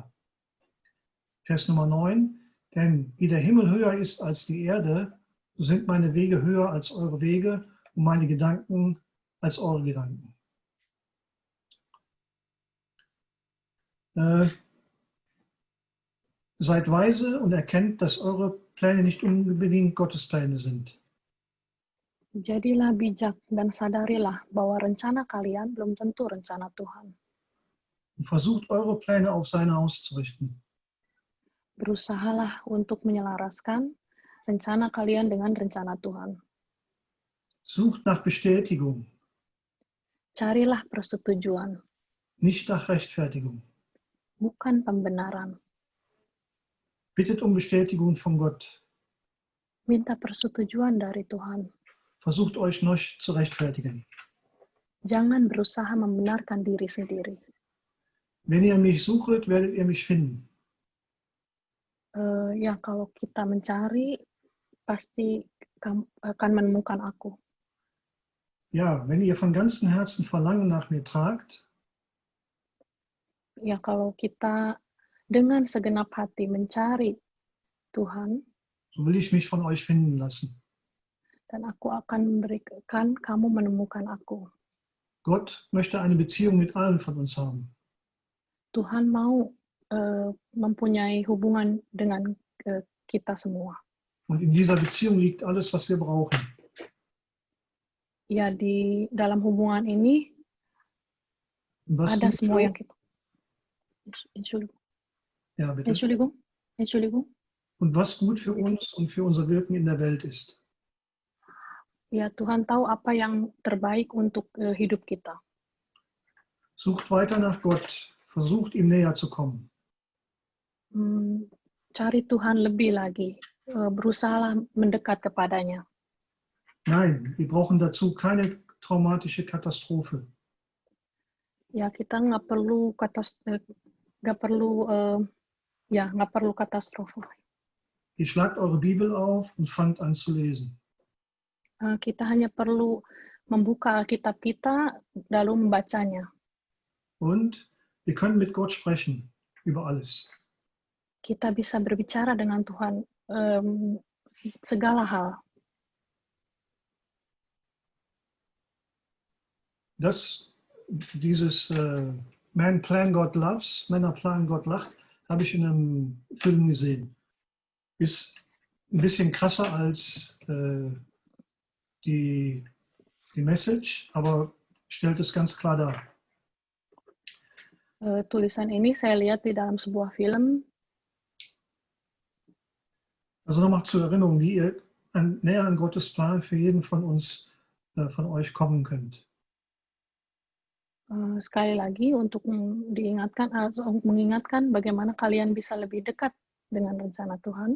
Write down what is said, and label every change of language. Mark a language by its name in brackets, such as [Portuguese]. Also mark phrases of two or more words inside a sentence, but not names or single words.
[German] Vers Nummer 9, denn wie der Himmel höher ist als die Erde, so sind meine Wege höher als eure Wege und meine Gedanken als eure Gedanken. Seid weise und erkennt, dass eure Pläne nicht unbedingt Gottes Pläne sind. [Indonesian] Jadilah bijak dan sadarilah bahwa rencana kalian belum tentu rencana Tuhan. [German] Und versucht eure Pläne auf seine auszurichten. [Indonesian] Berusahalah untuk menyelaraskan rencana kalian dengan rencana Tuhan. [German] Sucht nach Bestätigung, [Indonesian] Carilah persetujuan, [German] nicht nach Rechtfertigung. [Indonesian] bukan pembenaran. [German] Bittet um Bestätigung von Gott. [Indonesian] Minta persetujuan dari Tuhan. [German] Versucht euch nicht zu rechtfertigen. [Indonesian] Jangan berusaha membenarkan diri sendiri. [German] Wenn ihr mich sucht, werdet ihr mich finden. [Indonesian] Ya, kalau kita mencari, pasti akan menemukan aku. [German] Ja, wenn ihr von ganzem Herzen Verlangen nach mir tragt, [Indonesian] Ya, kalau kita dengan segenap hati mencari Tuhan, [German] so will ich mich von euch finden lassen. [Indonesian] dan aku akan memberikan kamu menemukan aku. [German] Gott möchte eine Beziehung mit allen von uns haben. [Indonesian] Tuhan mau mempunyai hubungan dengan kita semua. [German] Und in dieser Beziehung liegt alles, was wir brauchen. [Indonesian] Ya, di dalam hubungan ini [German] Und was [Indonesian] ada [German] gut [Indonesian] semua [German] für, [Indonesian] yang kita. [German] ja, bitte. Entschuldigung. Und was gut für uns und für unser Wirken in der Welt ist. [Indonesian] Ya, Tuhan tahu apa yang terbaik untuk hidup kita. [German] Sucht weiter nach Gott. Versucht ihm näher zu kommen. [Indonesian] Cari Tuhan lebih lagi. Berusahalah mendekat kepadanya. [German] Nein, wir brauchen dazu keine traumatische Katastrophe. [Indonesian] Ya, kita nggak perlu nggak perlu nggak perlu katastrofe. [German] Ihr schlagt eure Bibel auf und fangt an zu lesen. [Indonesian] Kita hanya perlu membuka Alkitab kita lalu membacanya. [German] Und wir können mit Gott sprechen über alles. [Indonesian] Kita bisa berbicara dengan Tuhan segala hal. [English] Dieses Man Plan God Loves, [German] Männer planen Gott lacht, habe ich in einem Film gesehen. Ist ein bisschen krasser als die Message, aber stellt es ganz klar dar. [Indonesian] Tulisan ini saya lihat di dalam sebuah film. [German] Also nochmal zur Erinnerung, wie ihr näher an Gottes Plan für jeden von uns, von euch kommen könnt. [Indonesian] Sekali lagi untuk mengingatkan bagaimana kalian bisa lebih dekat dengan rencana Tuhan.